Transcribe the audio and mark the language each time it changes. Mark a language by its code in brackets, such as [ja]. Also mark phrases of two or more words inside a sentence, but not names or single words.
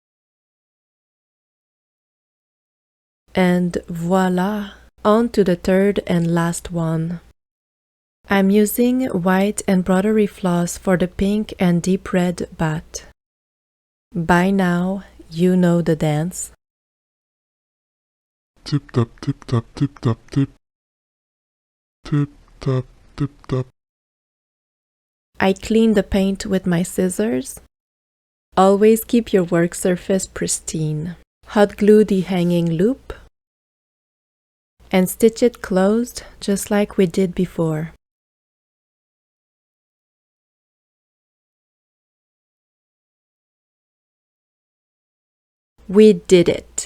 [en] And voila! On to the third and last one. I'm using white embroidery floss for the pink and deep red bat. By now, you know the dance. Tip tap, tip tap, tip tap, tip. Tip tap, tip tap. I clean the paint with my scissors. Always keep your work surface pristine. Hot glue the hanging loop and stitch it closed just like we did before. We did it!